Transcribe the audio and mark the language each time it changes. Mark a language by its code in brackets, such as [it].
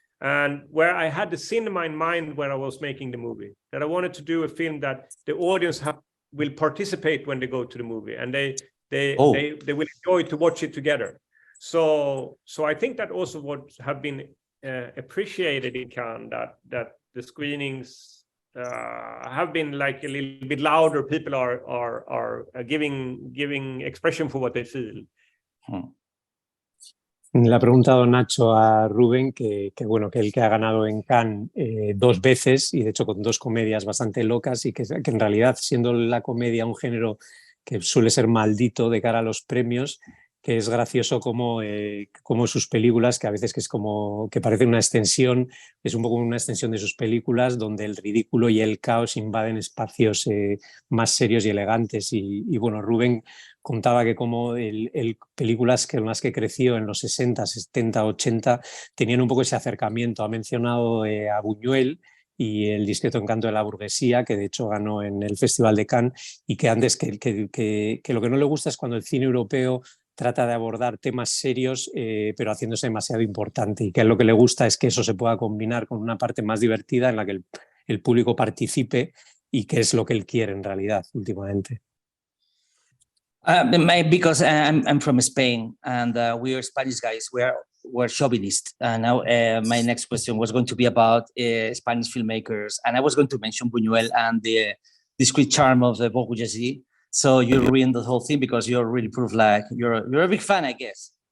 [en] And where I had the cinema in mind when I was making the movie, that I wanted to do a film that the audience will participate when they go to the movie, and they will enjoy to watch it together. So I think that also what have been appreciated in Cannes, that the screenings have been like a little bit louder. People are giving expression for what they feel. [es] Le ha preguntado Nacho a Ruben que él que ha ganado en Cannes 2 veces, y de hecho con 2 comedias bastante locas, y que en realidad, siendo la comedia un género que suele ser maldito de cara a los premios, que es gracioso como sus películas, que a veces que es como que parece una extensión, es un poco una extensión de sus películas, donde el ridículo y el caos invaden espacios más serios y elegantes. Y bueno, Ruben contaba que como películas con las que creció en los 60, 70, 80 tenían un poco ese acercamiento. Ha mencionado a Buñuel y El discreto encanto de la burguesía, que de hecho ganó en el Festival de Cannes, y que antes que lo que no le gusta es cuando el cine europeo trata de abordar temas serios, pero haciéndose demasiado importante, y que lo que le gusta es que eso se pueda combinar con una parte más divertida en la que el público participe, y que es lo que él quiere en realidad últimamente. [en] Because I'm from Spain, and we are Spanish guys. We're chauvinist. And now my next question was going to be about Spanish filmmakers, and I was going to mention Buñuel and the discreet charm of the bourgeoisie. So you ruined the whole thing because you're really proof like you're a big fan, I guess.